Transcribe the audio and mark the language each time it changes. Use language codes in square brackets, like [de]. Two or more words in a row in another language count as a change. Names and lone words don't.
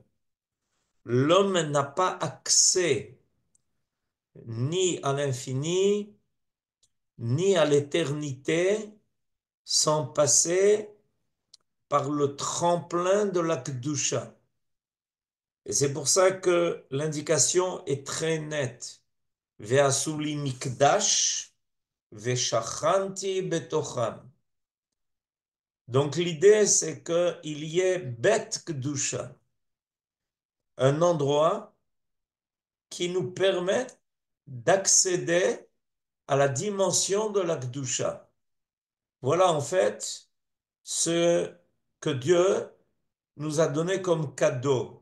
[fr] L'homme n'a pas accès ni à l'infini, ni à l'éternité, sans passer par le tremplin de la Kedusha. Et c'est pour ça que l'indication est très nette. [he] ועשו לי מקדש, ושכנתי בתוכם. [fr] Donc l'idée, c'est qu'il y ait [he] בית קדושה, [fr] un endroit qui nous permet d'accéder à la dimension de la Kedusha. Voilà en fait ce que Dieu nous a donné comme cadeau.